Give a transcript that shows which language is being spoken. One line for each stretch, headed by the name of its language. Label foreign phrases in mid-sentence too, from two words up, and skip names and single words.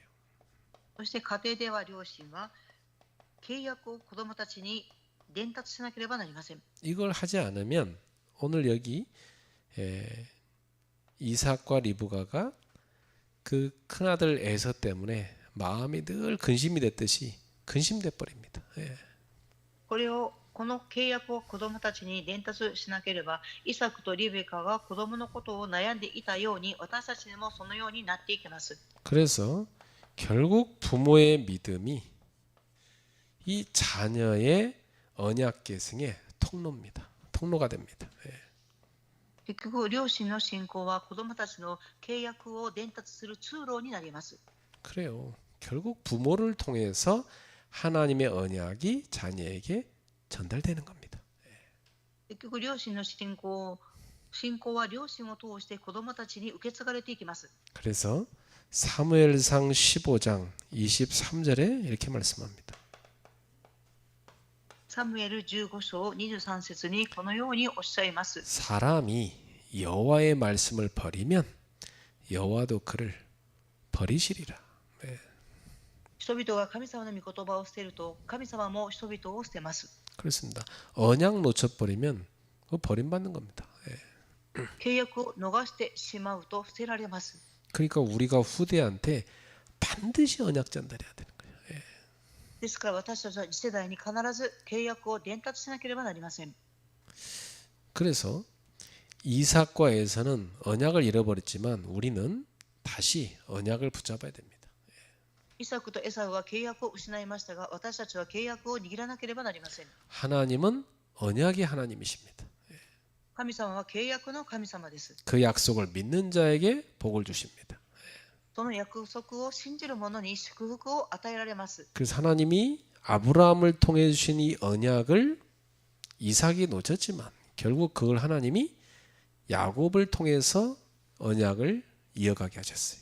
Japanese: そして家庭では両親は契約を子供たちに伝達しなければなりません。
Korean: 이걸 하지 않으면 오늘 여기 이삭과 리브가가 그 큰아들 에서 때문에 마음이 늘 근심이 됐듯이 근심돼 버립니다.
Japanese: この契約を子供たちに伝達しなければ、イサクとリベカが子供のことを悩んでいたように、私たちにもそのようになっていきます。
Korean: 그래서 결국 부모의 믿음이 이 자녀의 언약 계승의 통로입니다. 통로가 됩니다.
Japanese: 結局、両親の信仰は子供たちの契約を伝達する通路になります。
Korean: 그래요. 결국 부모를 통해서 하나님의 언약이 자녀에게 전달되는 겁니다.
Japanese: 結局、両親の信仰は両親を通して子供たちに受け継がれていきます。
Korean: 그래서 사무엘상 15장 23절에 이렇게 말씀합니다.
Japanese: サムエル15章23節にこのようにおっしゃいます。
Korean: 사람이 여호와의 말씀을 버리면 여호와도 그를 버리시리라.
Japanese: 人々が神様の御言葉を捨てると、神様も人々を捨てます。
Korean: 그렇습니다. 언약 놓쳐버리면 버림받는 겁니다.
Japanese: 契約を逃してしまうと捨てられます。
Korean: 그러니까 우리가 후대한테 반드시 언약 전달해야 되는 거예요.
Japanese: ですから私たちは次世代に必ず契約を伝達しなければなりません。
Korean: 그래서 이삭과 에서는 언약을 잃어버렸지만 우리는 다시 언약을 붙잡아야 됩니다.
Japanese: イサクとエサウは契約を失いましたが、私たちは契約を握らなければなりません。
Korean: 하나님은 언약의 하나님이십니다.
Japanese: 神様は契約の神様です。
Korean: 그 약속을 믿는 자에게 복을 주십니다.
Japanese: その約束を信じる者に祝福を与えられます。
Korean: 그래서 하나님이 아브라함을 통해 주신 이 언약을 이삭이 놓쳤지만 결국 그걸 하나님이 야곱을 통해서 언약을 이어가게 하셨어요.